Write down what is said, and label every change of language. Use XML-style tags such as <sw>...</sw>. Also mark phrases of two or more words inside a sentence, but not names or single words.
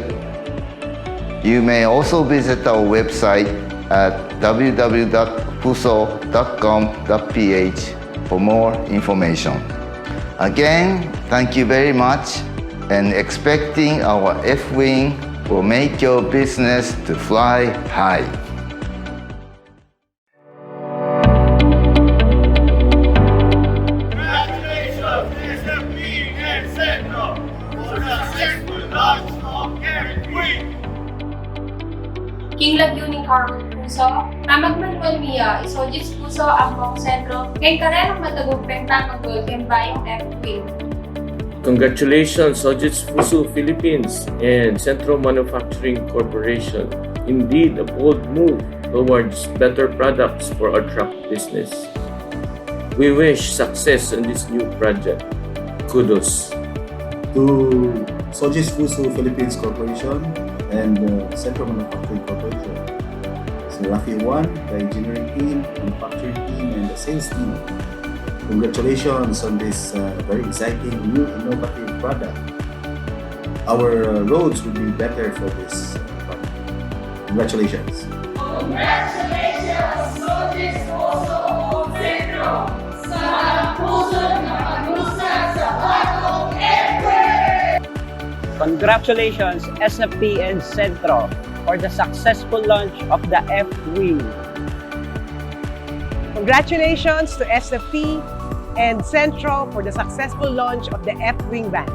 <en>You may also visit our website at www.fuso.com.ph for more information. Again, thank you very much, and expecting our F-wing will make your business to fly high.</en> <pam>King Laguning Carmen Puso, Mamagmanuel Mia, Isojis Puso, Ambong Sentro, kay karerang matagumpeng tanggol keng bayong F-wing.</pam> <en>Congratulations, Sojits FUSO Philippines and Central Manufacturing Corporation. Indeed, a bold move towards better products for our truck business. We wish success in this new project. Kudos. To Sojits FUSO Philippines Corporation and Central Manufacturing Corporation. So Rafi 1, the engineering team, manufacturing team, and the sales team. Congratulations on this very exciting new innovative product. Our roads will be better for this product. Congratulations. Congratulations, Sojits FUSO Centro!</en> <tl>Sa puso na paglusan sa bagong F-wing!</tl> <en>Congratulations, SFP and Centro, for the successful launch of the F-wing. Congratulations to SFP and Centro for the successful launch of the F-wing van.</en>